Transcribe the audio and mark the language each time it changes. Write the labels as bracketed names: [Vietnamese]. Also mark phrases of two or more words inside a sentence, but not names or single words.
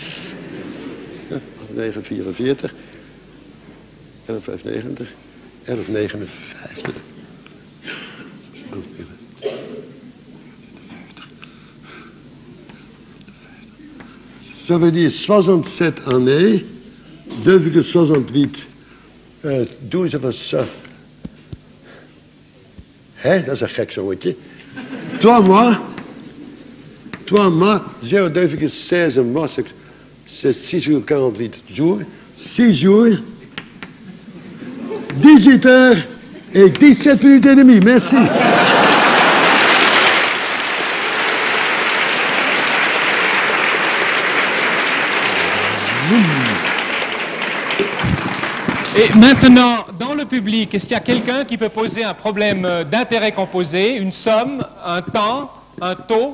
[French] 944, 1195, 1159. Ça veut dire 67 années, 2,68, 12 was ça. [Dutch] Hé, dat is een gek zootje. [French] 3 mois, 0,2,16 mois, c'est 6,48 jours. 6 jours, 18 heures et 17 minutes et demie. Merci. Et maintenant, dans le public, est-ce qu'il y a quelqu'un qui peut poser un problème d'intérêt composé, une somme, un temps, un taux?